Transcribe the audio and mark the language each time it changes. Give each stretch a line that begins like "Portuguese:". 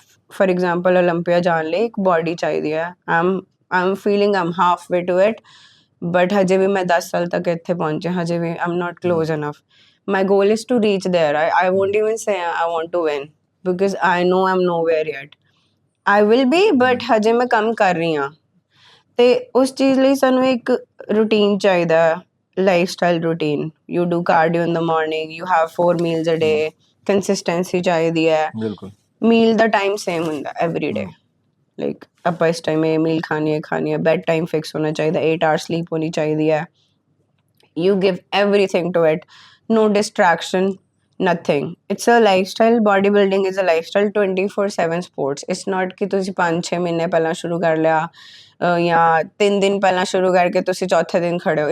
Punjabi: For example Olympia ਜਾਣ ਲਈ ਇੱਕ ਬਾਡੀ ਚਾਹੀਦੀ ਹੈ
English: I'm feeling I'm halfway to it but
Punjabi: ਹਜੇ ਵੀ ਮੈਂ 10 ਸਾਲ ਤੱਕ ਇੱਥੇ ਪਹੁੰਚੇ ਹਜੇ ਵੀ
English: I'm not close enough my goal is to reach there I won't even say I want to win because I know I'm nowhere yet I will be but
Punjabi: ਹਜੇ ਮੈਂ ਕੰਮ ਕਰ ਰਹੀ ਹਾਂ ਤੇ ਉਸ ਚੀਜ਼ ਲਈ ਸਾਨੂੰ ਇੱਕ ਰੂਟੀਨ ਚਾਹੀਦਾ
English: lifestyle routine. You do cardio in the morning, you have 4 meals a day, consistency
Punjabi: ਚਾਹੀਦੀ ਹੈ. ਬਿਲਕੁਲ ਮੀਲ ਦਾ ਟਾਈਮ ਸੇਮ ਹੁੰਦਾ ਐਵਰੀ ਡੇ, ਲਾਈਕ ਆਪਾਂ ਇਸ ਟਾਈਮ ਇਹ ਮੀਲ ਖਾਣੀ ਹੈ, ਬੈਡ ਟਾਈਮ ਫਿਕਸ ਹੋਣਾ ਚਾਹੀਦਾ, 8 ਆਵਰ ਸਲੀਪ ਹੋਣੀ ਚਾਹੀਦੀ ਹੈ.
English: You give everything to it, no distraction, nothing. It's a lifestyle. Bodybuilding is a lifestyle, 24/7 sports. It's not
Punjabi: ਕਿ ਤੁਸੀਂ 5-6 ਮਹੀਨੇ ਪਹਿਲਾਂ ਸ਼ੁਰੂ ਕਰ ਲਿਆ ਜਾਂ 3 ਦਿਨ ਪਹਿਲਾਂ ਸ਼ੁਰੂ ਕਰਕੇ ਤੁਸੀਂ ਚੌਥੇ ਦਿਨ ਖੜੇ ਹੋ.